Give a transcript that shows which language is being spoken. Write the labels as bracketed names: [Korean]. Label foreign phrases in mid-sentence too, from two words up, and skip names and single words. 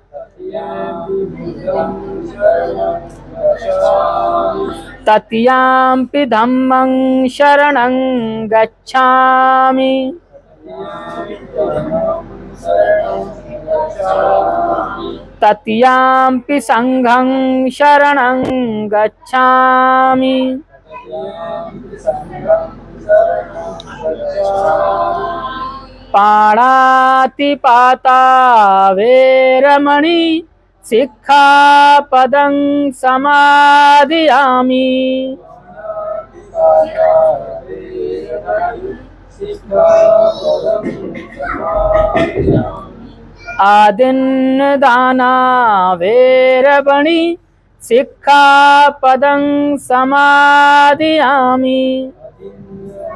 [Pali] तृतीयंपि धम्मं शरणं गच्छामि, तृतीयंपि संघं शरणं गच्छामि, पाणातिपाता वेरमणि सिक्खापदं समादियामि। आदिन्नदाना वेरमणि सिक्खापदं समादियामि।